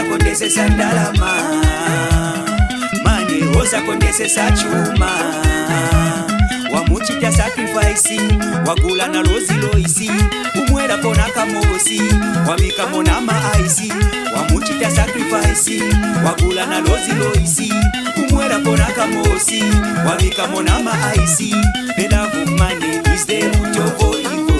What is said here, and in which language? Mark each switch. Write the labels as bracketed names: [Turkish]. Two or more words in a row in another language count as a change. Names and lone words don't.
[Nyanja] kondesesa ndalama, mane oza kondesesa chuma. Wamuchita sacrifice, wagula na lozi loisi, umwela kona kamosi, wamika mona maaisi. Wamuchita sacrifice, wagula na lozi loisi, umwela kona kamosi, wamika mona maaisi. [English] The love of money is the root of all evil.